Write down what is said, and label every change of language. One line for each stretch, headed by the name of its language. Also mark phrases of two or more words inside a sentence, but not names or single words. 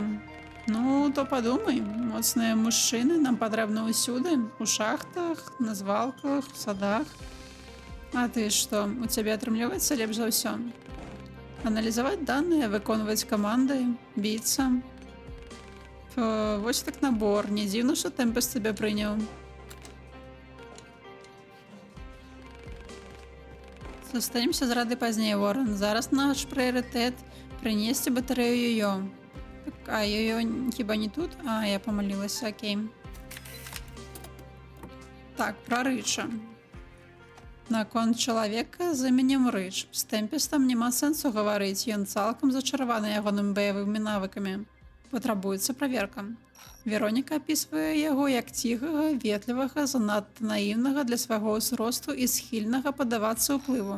Belarusian: Ну, то падумай, моцныя мужчыны нам патрэбны ўсюды, у шахтах, на звалках, у садах. А ты што, у цябе атрымліваецца лепш за ўсё? Аналізаваць даныя, выконваць каманды, біцца. Вось так набор, не дзіўна, што тэмпес цябе прыняў.
Ukrainian: Зустрінемося заради пазней, Ворон. Зараз наш пріоритет принести батарею Йо. Так, а Йо хіба не тут? А, я помилилася, окей. Так, про Рича.
Belarusian: Наконт чалавека з іменем Рыч. З Тэмпестам няма сэнсу гаварыць, ён цалкам зачараваны ягоным баявымі навыкамі. Патрабуецца праверка. Вероніка апісвае яго як ціхага, ветлівага, занадта наіўнага для свайго ўзросту і схільнага падавацца ўплыву.